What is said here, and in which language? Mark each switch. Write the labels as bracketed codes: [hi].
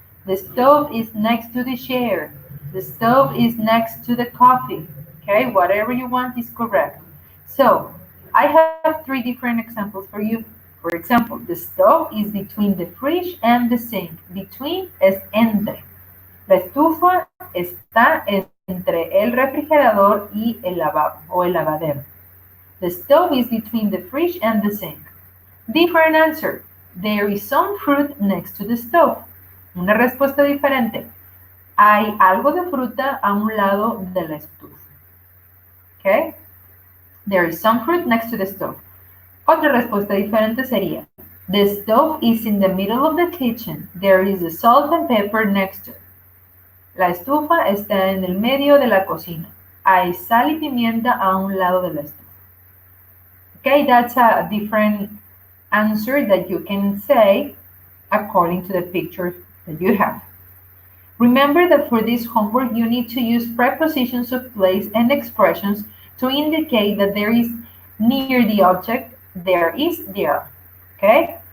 [en] The stove is next to the chair. The stove is next to the coffee. Okay? Whatever you want is correct. So, I have 3 different examples for you. For example, the stove is between the fridge and the sink. Between es entre. [es] La estufa está entre el refrigerador y el lavabo o el lavadero. [en] The stove is between the fridge and the sink. Different answer. There is some fruit next to the stove. [es] Una respuesta diferente. Hay algo de fruta a un lado de la estufa. [en] Okay? There is some fruit next to the stove. [es] Otra respuesta diferente sería, [en] the stove is in the middle of the kitchen. There is a salt and pepper next to it. [es] La estufa está en el medio de la cocina. Hay sal y pimienta a un lado de la estufa. [en] Okay, that's a different answer that you can say according to the picture that you have. Remember that for this homework, you need to use prepositions of place and expressions to indicate that there is near the object, there is there. Okay?